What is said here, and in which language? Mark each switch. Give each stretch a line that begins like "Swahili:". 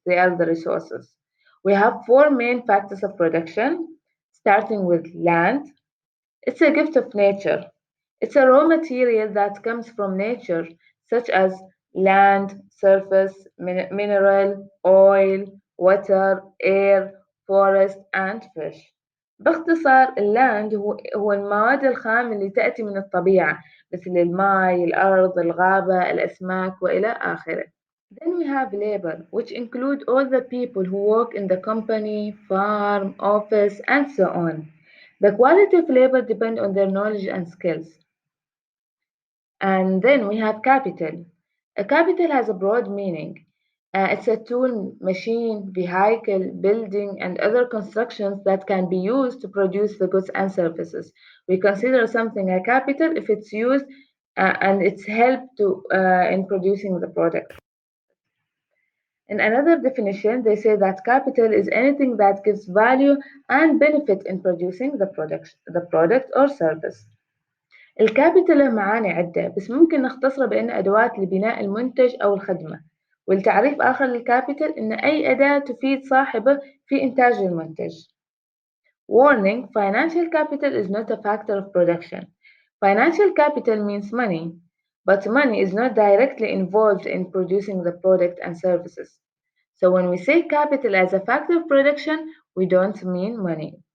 English: They are the resources. We have four main factors of production, starting with land. It's a gift of nature. It's a raw material that comes from nature, such as land, surface, mineral, oil, water, air, forest, and fish.
Arabic: باختصار اللاند هو المواد الخام اللي تأتي من الطبيعة مثل الماء، الأرض، الغابة، الأسماك وإلى آخره.
English: Then we have labor, which include all the people who work in the company, farm, office, and so on. The quality of labor depends on their knowledge and skills. And then we have capital. A capital has a broad meaning. It's a tool, machine, vehicle, building, and other constructions that can be used to produce the goods and services. We consider something a capital if it's used and it's helped in producing the product. In another definition, they say that capital is anything that gives value and benefit in producing the product or service.
Arabic: الكابيتال له معاني عدة بس ممكن نختصره بأن أدوات لبناء المنتج أو الخدمة. والتعريف آخر للكابيتال إن أي أداة تفيد صاحبه في إنتاج المنتج.
English: Warning: financial capital is not a factor of production. Financial capital means money, but money is not directly involved in producing the product and services. So when we say capital as a factor of production, we don't mean money.